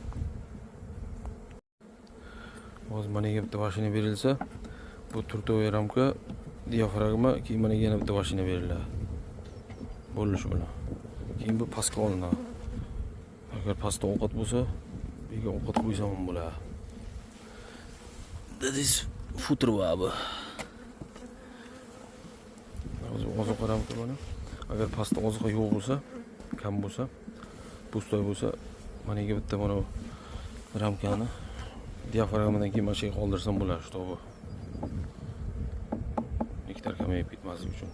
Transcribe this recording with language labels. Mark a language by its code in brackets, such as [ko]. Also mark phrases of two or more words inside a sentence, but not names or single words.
[uz] Hozir mana bitta mashina berilsa, bu turtoy ramka, diafragma, keyin mana yana bitta mashina beriladi. Bo'lish bilan. Keyin bu pastga olinadi. Agar pastda ovqat bo'lsa, bunga ovqat qo'ysam ham bo'ladi. [en] That is footer [uz] bu. Oziq ramka mana. Agar pastda oziq yo'q bo'lsa, kam bo'lsa, pustoy bo'lsa, mana bitta mana ramkani diafragmadan keyin mana shu qoldirsam bo'ladi, shtobi. Nektar kamayib ketmasligi uchun.